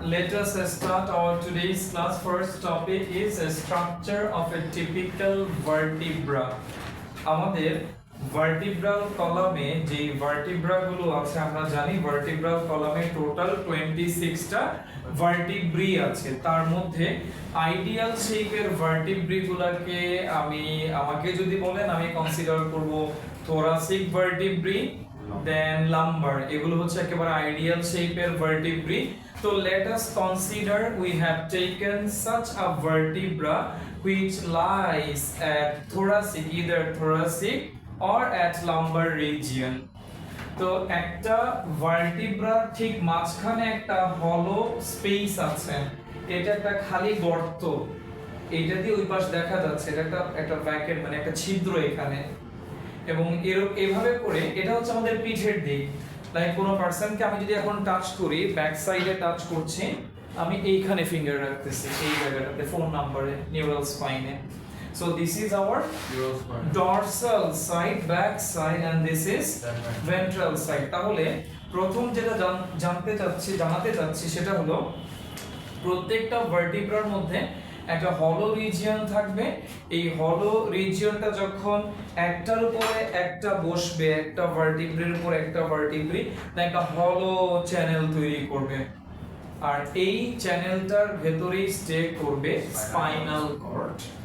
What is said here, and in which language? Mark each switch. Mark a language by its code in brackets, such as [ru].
[en] Let us start our today's class. First topic is a structure of a typical vertebra. [bn] আমাদের vertebral কলামে যে vertebra গুলো আছে আমরা জানি ভার্টিব্রাল কলামে টোটাল 26টা ভার্টিব্রি আছে। তার মধ্যে আইডিয়াল শেপের ভার্টিব্রি গুলোকে আমাকে যদি বলেন আমি কনসিডার করব থোরাসিক ভার্টিব্রি, দেন লাম্বার, এগুলো হচ্ছে একেবারে আইডিয়াল শেপের ভার্টিব্রি। [en] তো let us consider we have taken such a vertebra which lies at thoracic, either thoracic or at lumbar region. [bn] তো একটা ভার্টিব্রা ঠিক মাঝখানে একটা হলো স্পেস আছে, এটা একটা খালি গর্ত, এইটা দিয়ে ওই পাশ দেখা যাচ্ছে, এটা একটা ভ্যাকেন্ট মানে একটা ছিদ্র এখানে, এবং এভাবে করে এটা হচ্ছে আমাদের পিঠের দিক। লাইক কোনো পার্সনকে আমি যদি এখন টাচ করি, ব্যাক সাইডে টাচ করছি, আমি এইখানে ফিঙ্গার রাখতেছি এই জায়গাটাতে, ফোন নাম্বারে, neural স্পাইনে। [en] So this is our dorsal side, back side, and this is ventral side. [bn] তাহলে প্রথম যেটা জানাতে চাচ্ছি সেটা হলো প্রত্যেকটা ভার্টিব্রার মধ্যে একটা হলো রিজিয়ন থাকবে। এই হলো রিজিয়নটা যখন একটার উপরে একটা বসবে, একটা ভার্টিব্রির উপর একটা ভার্টিব্রি, একটা হলো চ্যানেল তৈরি করবে, আর এই চ্যানেলটার ভেতরেই স্টে করবে স্পাইনাল কর্ড।